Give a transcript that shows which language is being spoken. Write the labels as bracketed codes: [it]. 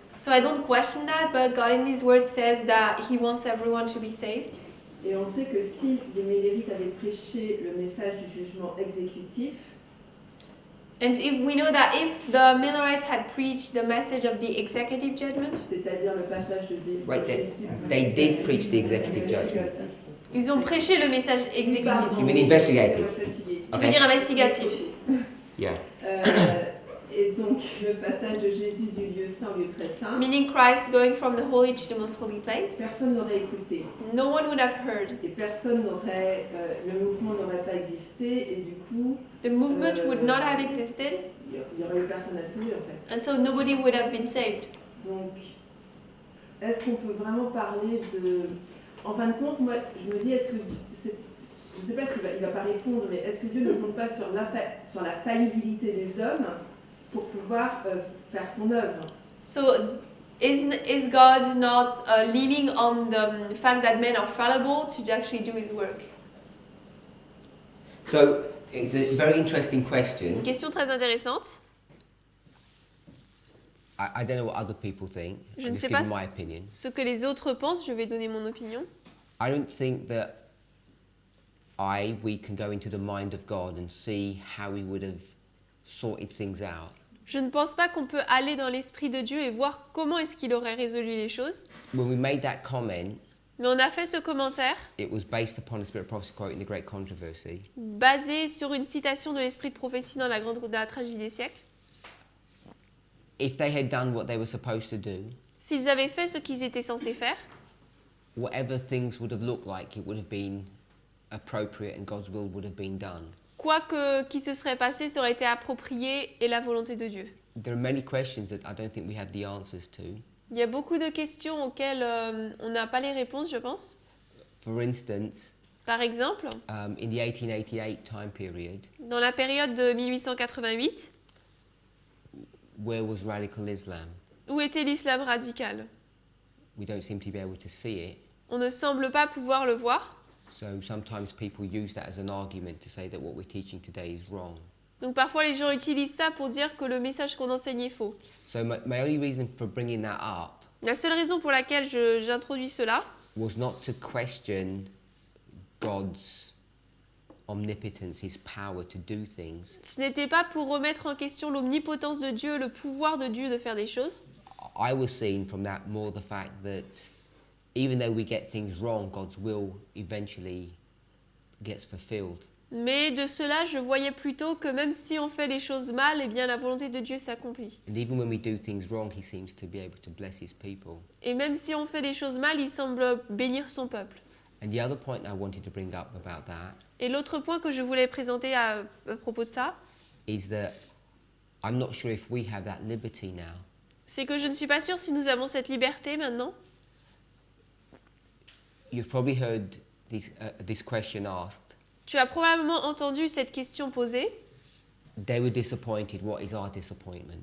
[en] So I don't question that, but God in His Word says that He wants everyone to be saved. [fr] Et on sait que si les millérites avaient prêché le message du jugement exécutif, [en] And if we know that if the Millerites had preached the message of the executive judgment, [fr] c'est-à-dire le passage de [en] Right, [fr] Jésus. [en] they did preach the executive judgment. [fr] ils ont prêché le message exécutif. [en] You mean investigative? [fr] Tu veux dire investigatif? [en] Yeah. [fr] Et donc, le passage de Jésus du lieu saint au lieu très saint, [en] Meaning Christ going from the holy to the most holy place. [fr] personne n'aurait écouté. [en] No one would have heard. [fr] Et personne n'aurait, le mouvement n'aurait pas existé, et du coup, [en] The movement would not have existed, [fr] il n'y aurait eu personne à sauver en fait. [en] and so nobody would have been saved. [fr] Donc, est-ce qu'on peut vraiment parler de... En fin de compte, moi, je me dis, est-ce que... Je ne sais pas s'il va pas répondre, mais est-ce que Dieu ne compte pas sur la faillibilité des hommes pour pouvoir faire son œuvre? [en] So, is God not leaning on the fact that men are fallible to actually do His work? So it's a very interesting [fr] Une [en] question. [fr] question très intéressante. [en] I don't know what other people think. [fr] Je [en] I'm just [fr] sais pas [en] giving my opinion. [fr] ce que les autres pensent. Je vais donner mon opinion. [en] I don't think that we can go into the mind of God and see how He would have sorted things out. [fr] Je ne pense pas qu'on peut aller dans l'esprit de Dieu et voir comment est-ce qu'il aurait résolu les choses. [en] When we made that comment, [fr] Mais on a fait ce commentaire [en] it was based upon the Spirit of Prophecy quoting the Great Controversy. [fr] basé sur une citation de l'esprit de prophétie dans la tragédie des siècles. [en] If they had done what they were supposed to do, [fr] S'ils avaient fait ce qu'ils étaient censés faire, [en] whatever things would have looked like, it would have been appropriate and God's will would have been done. [fr] quoi qui se serait passé, ça aurait été approprié et la volonté de Dieu. [en] There are many questions that I don't think we have the answers to. [fr] Il y a beaucoup de questions auxquelles on n'a pas les réponses, je pense. [en] For instance, [fr] Par exemple, [en] in the 1888 time period, [fr] dans la période de 1888, [en] where was radical Islam? [fr] où était l'islam radical? [en] We don't seem to be able to see it. [fr] On ne semble pas pouvoir le voir. [en] So sometimes people use that as an argument to say that what we're teaching today is wrong. [fr] Donc parfois les gens utilisent ça pour dire que le message qu'on enseigne est faux. [en] So my only reason for bringing that up [fr] La seule raison pour laquelle j'introduis cela, [en] was not to question God's omnipotence, His power to do things. [fr] ce n'était pas pour remettre en question l'omnipotence de Dieu, le pouvoir de Dieu de faire des choses. [en] I was seeing from that more the fact that even though we get things wrong, God's will eventually gets fulfilled. [fr] Mais de cela, je voyais plutôt que même si on fait les choses mal, eh bien la volonté de Dieu s'accomplit. [en] And even when we do things wrong, He seems to be able to bless His people. [fr] Et même si on fait les choses mal, il semble bénir son peuple. [en] And the other point I wanted to bring up about that [fr] Et l'autre point que je voulais présenter à propos de ça, [en] is that I'm not sure if we have that liberty now. [fr] c'est que je ne suis pas sûre si nous avons cette liberté maintenant. [en] You've probably heard this question asked. [fr] Tu as probablement entendu cette question posée. [en] They were disappointed. What is our disappointment?